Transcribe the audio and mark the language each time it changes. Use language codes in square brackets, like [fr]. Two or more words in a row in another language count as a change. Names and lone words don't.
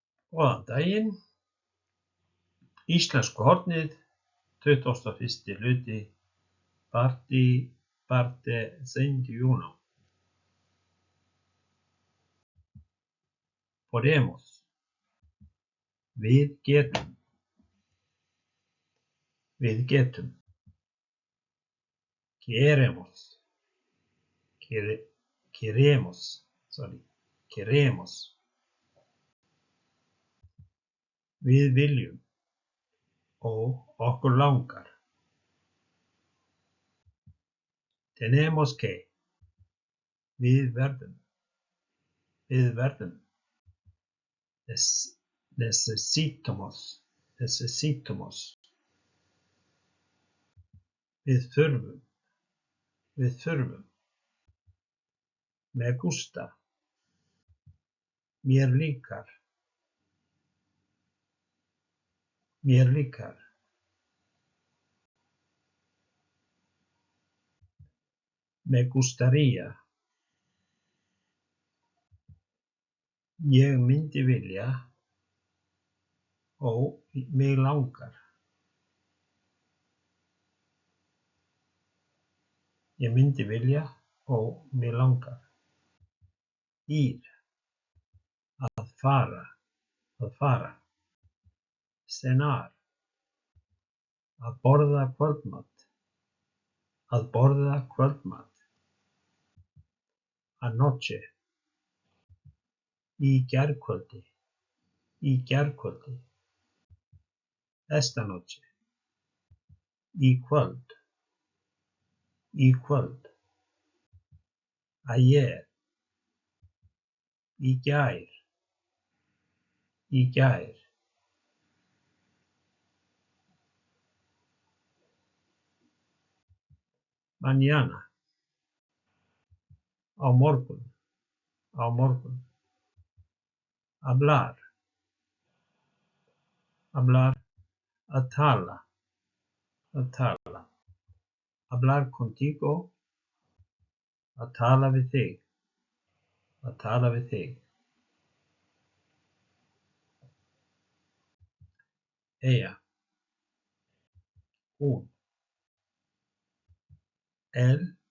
[is] Góðan daginn. Íslensku hornið, 21. hluti, [es] parte 21. Podemos. [is] Við getum. Við getum. [es] Queremos. Queremos. [is] Við viljum. Og okkur langar. [es] Tenemos que. [is] Við verðum. Við verðum. [es] Necesitamos. [is] Við þurfum. Við þurfum. [es] Me gusta. [is] Mér líkar. Mér líkar. [es] Me gustaría. [is] Ég myndi vilja. Og mig langar. Ég myndi vilja og mig langar. Ir. Að fara. Að fara. Cenar. Að borða kvöldmat. Að borða kvöldmat. Anoche. Í gærkvöldi. Í gærkvöldi. [es] Esta noche. [is] Í kvöld. Í kvöld. Ayer. Í gær. Í gær. [es] Mañana. [is] Á morgun. Á morgun. [es] Hablar. Hablar. [is] Að tala. Að tala. [es] Hablar contigo. [is] Að tala við þig. Að tala við þig. Ella. Hún. Él.